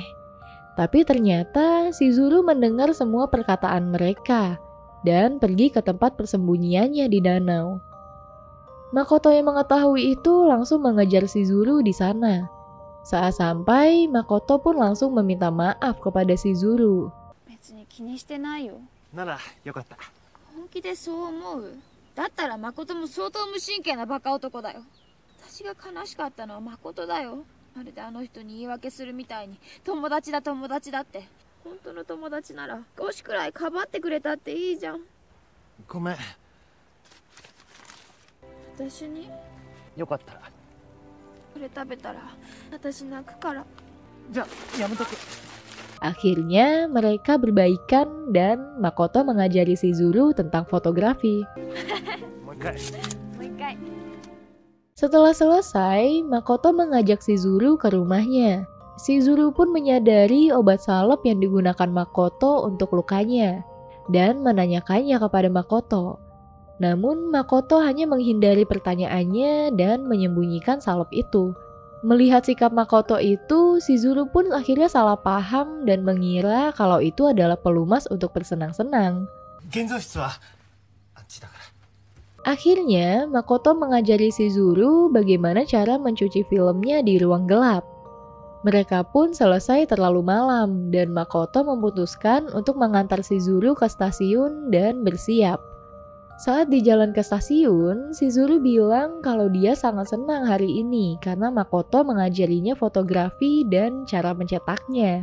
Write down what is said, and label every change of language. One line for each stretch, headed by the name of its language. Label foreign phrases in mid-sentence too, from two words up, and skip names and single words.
Indonesian: Tapi ternyata Shizuru mendengar semua perkataan mereka dan pergi ke tempat persembunyiannya di danau. Makoto yang mengetahui itu langsung mengejar Shizuru di sana. Saat sampai, Makoto pun langsung meminta maaf kepada Shizuru.
Japanese: 別に気にしてないよ。なら、よかった。本気でそう思う？だったら誠も相当無神経なバカ男だよ。私が悲しかったのは誠だよ。まるであの人に言い訳するみたいに友達だ友達だって。本当の友達なら少しくらいかばってくれたっていいじゃん。ごめん。私によかったら。これ食べたら私泣くから。じゃあ、やめとく。
Indonesian: Akhirnya mereka berbaikan dan Makoto mengajari Shizuru tentang fotografi.
Japanese: もう一回。もう一回。
Indonesian: Setelah selesai, Makoto mengajak Shizuru ke rumahnya. Shizuru pun menyadari obat salep yang digunakan Makoto untuk lukanya dan menanyakannya kepada Makoto. Namun Makoto hanya menghindari pertanyaannya dan menyembunyikan salep itu. Melihat sikap Makoto itu, Shizuru pun akhirnya salah paham dan mengira kalau itu adalah pelumas untuk bersenang-senang.
Japanese: 現像室はあっちだから。
Indonesian: Akhirnya, Makoto mengajari Shizuru bagaimana cara mencuci filmnya di ruang gelap. Mereka pun selesai terlalu malam dan Makoto memutuskan untuk mengantar Shizuru ke stasiun dan bersiap. Saat di jalan ke stasiun, Shizuru bilang kalau dia sangat senang hari ini karena Makoto mengajarinya fotografi dan cara mencetaknya.